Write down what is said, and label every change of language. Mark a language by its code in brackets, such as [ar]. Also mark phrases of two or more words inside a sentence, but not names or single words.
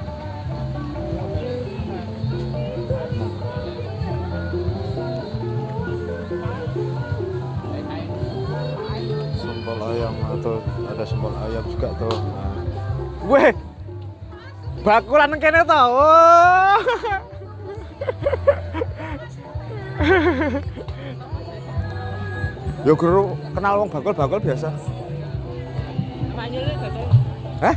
[id] Sambal ayam atau ada sambal ayam juga tuh. Nah. [jv] Weh, bakulan kene to. Oh. Yo guru kenal wong bakul biasa. Manyulnya dodol. Hah?